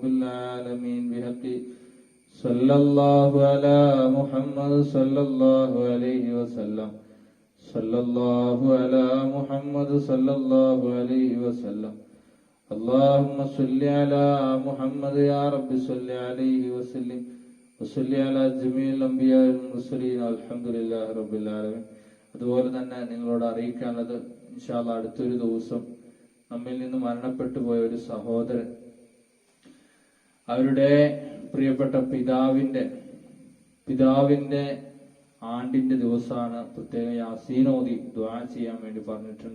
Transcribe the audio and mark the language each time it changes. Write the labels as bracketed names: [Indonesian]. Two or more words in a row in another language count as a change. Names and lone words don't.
[Arabic] العالمين بحق صلى الله على محمد صلى الله عليه وسلم صلى الله على محمد صلى الله عليه وسلم اللهم صل على محمد يا رب صل عليه وسلم وصل على جميع الأنبياء والمرسلين الحمد لله رب العالمين. [Malayalam] അതുപോലെ തന്നെ നിങ്ങളോട് അറിയിക്കാനുള്ളത് [Arabic] إن شاء الله [Malayalam] അടുത്തൊരു ദിവസം നമ്മിൽ നിന്ന് മരണപ്പെട്ടു പോയ ഒരു സഹോദരൻ, അവരുടെ പ്രിയപ്പെട്ട പിതാവിന്റെ ആണ്ടിന്റെ ദിവസമാണ്. പ്രത്യേകം യാസീനോദി ദുആ ചെയ്യാൻ വേണ്ടി പറഞ്ഞിട്ടുണ്ട്.